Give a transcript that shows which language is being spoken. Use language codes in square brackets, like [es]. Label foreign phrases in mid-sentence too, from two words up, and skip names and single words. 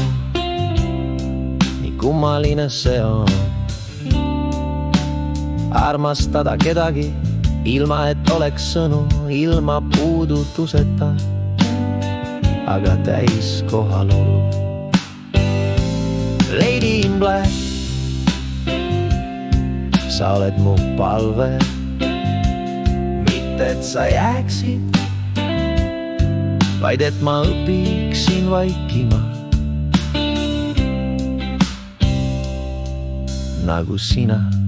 [et] Nii kummaline see on armastada kedagi, ilma et oleks sõnu, ilma puudutuseta, aga täis kohalolu. Lady in Black, sa oled mu palve, mitte et sa jääksid, vaid et ma õpiksin vaikima, nagu sina.